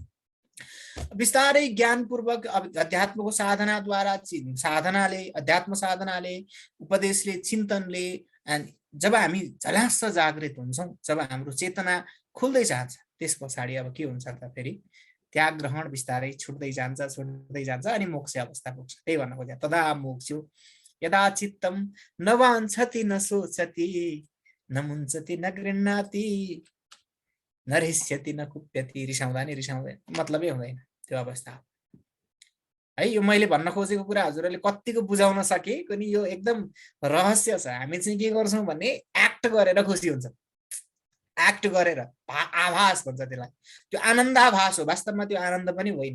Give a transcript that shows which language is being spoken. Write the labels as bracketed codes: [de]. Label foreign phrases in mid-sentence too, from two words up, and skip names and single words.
[ne] बिस्तारै ज्ञानपूर्वक अध्यात्मको साधनाद्वारा, साधनाले, अध्यात्म साधनाले, उपदेशले, चिन्तनले जब हामी झल्यास्स जागृत हुन्छौँ, जब हाम्रो चेतना खुल्दै जान्छ, त्यस पछाडि अब के हुन्छ त फेरि त्याग ग्रहण बिस्तारै छुट्दै जान्छ अनि मोक्ष अवस्था पुग्छ। त्यही भन्न खोजे [sa] तदा मोक्ष यदा चित्तम न वाञ्छति न सोचति न मुञ्चति न गृह्णाति न हृष्यति न कुप्यति। [ne] रिसाउँदा नि रिसाउँदैन, मतलबै हुँदैन त्यो अवस्था है। यो मैले भन्न खोजेको कुरा हजुरहरूले कतिको बुझाउन सके पनि यो एकदम रहस्य छ। हामी चाहिँ के गर्छौँ भने एक्ट गरेर खुसी हुन्छ, एक्ट गरेर आभास भन्छ त्यसलाई, त्यो आनन्दाभास हो, वास्तवमा त्यो आनन्द पनि होइन।